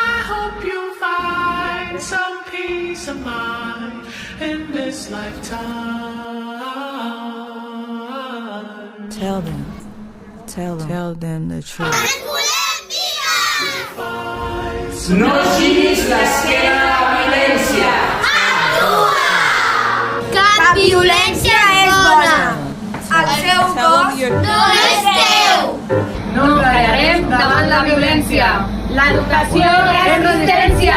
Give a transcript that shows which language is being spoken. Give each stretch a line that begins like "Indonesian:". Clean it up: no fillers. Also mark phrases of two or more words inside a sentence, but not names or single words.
English: hope you find some peace of mind in this lifetime. Tell them the truth.
Catalan: No giris l'esquena a la violència. Cap violència és bona. El seu cos no és teu. No callarem davant la violència. L'educació és resistència.